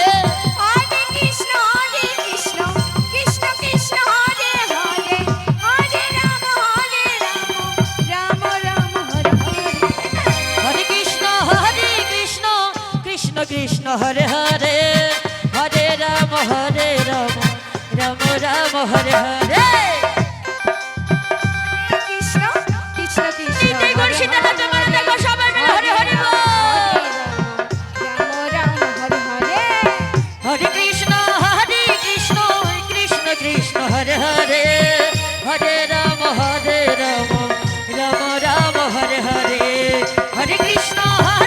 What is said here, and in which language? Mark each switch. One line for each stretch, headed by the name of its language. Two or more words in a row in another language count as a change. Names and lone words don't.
Sanskrit: হরে কৃষ্ণ কৃষ্ণ কৃষ্ণ হরে হরে হরে রাম রাম রাম হরে হরে হরে কৃষ্ণ কৃষ্ণ হরে হরে হরে রাম রাম রাম হরে হরে কৃষ্ণ কৃষ্ণ
Bangla: এই গণ সীতানাথ মানে দেখো সবাই মিলে
Sanskrit: হরে হরে
Bangla: বল।
Sanskrit: রাম হরে হরে হরে কৃষ্ণ কৃষ্ণ কৃষ্ণ হরে হরে হরে রাম কৃষ্ণ